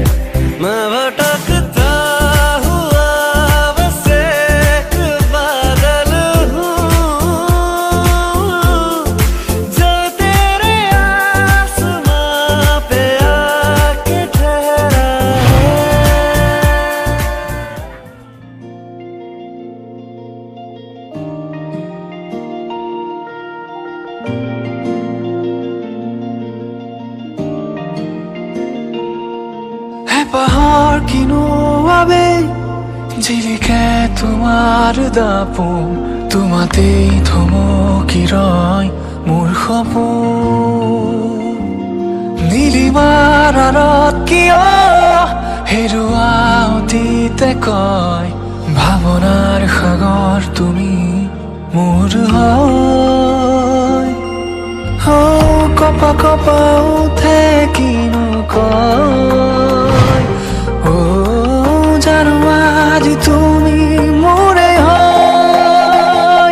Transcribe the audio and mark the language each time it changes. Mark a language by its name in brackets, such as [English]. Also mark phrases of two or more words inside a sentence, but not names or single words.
[Hindi] मैं भटकता हुआ बस एक बादल हूँ, जो तेरे आसमां पे आके ठहरा है। है पहाड़ [Assamese] কিনোয়াবে জিলিকে তোমাৰ দাপোন, তোমাতেই থমকি ৰয় মোৰ সপোন। নীলিমাৰ আঁৰত কিয় হেৰুৱা অতীতে কয়, ভাবনার সাগর তুমি মোৰ হয় কপা কপা উঠে কিনো কয় জানো আজি তুমি মোৰে হয়